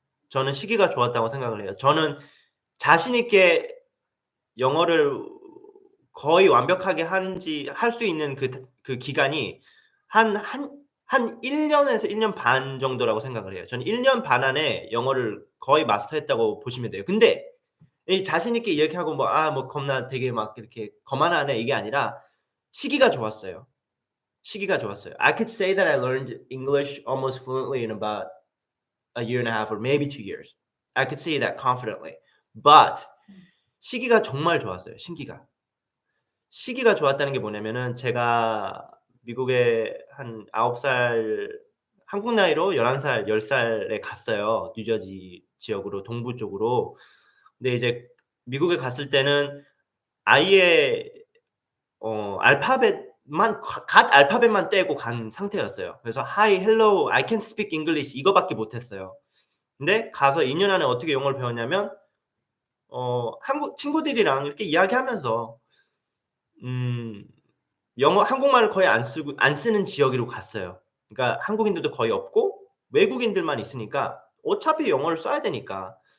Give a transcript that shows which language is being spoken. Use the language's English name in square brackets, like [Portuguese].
[Korean] 저는 시기가 좋았다고 생각을 해요. 저는 자신 있게 영어를 거의 완벽하게 할 수 있는 그 기간이 한 1 년에서 1년 반 정도라고 생각을 해요. 저는 1년 반 안에 영어를 거의 마스터했다고 보시면 돼요. 근데 이 자신 있게 이렇게 하고 뭐 뭐 겁나 되게 막 이렇게 거만하네 이게 아니라 시기가 좋았어요. 시기가 좋았어요. [English] I could say that I learned English almost fluently in about a year and a half or maybe 2 years. I could say that confidently. But [Korean] 시기가 정말 좋았어요, 시기가 좋았다는 게 뭐냐면은 제가 미국에 한 9 살 한국 나이로 11 살 10 살에 갔어요. 뉴저지 지역으로 동부 쪽으로. 근데 이제 미국에 갔을 때는 아예 알파벳만 갓 알파벳만 떼고 간 상태였어요. 그래서 [English] Hi, hello, I can speak English [Korean] 이거밖에 못 했어요. 근데 가서 2년 안에 어떻게 영어를 배웠냐면 한국 친구들이랑 이렇게 이야기하면서 음 한국말을 거의 안 쓰는 지역으로 갔어요. 그러니까 한국인들도 거의 없고 외국인들만 있으니까 어차피 영어를 써야 되니까.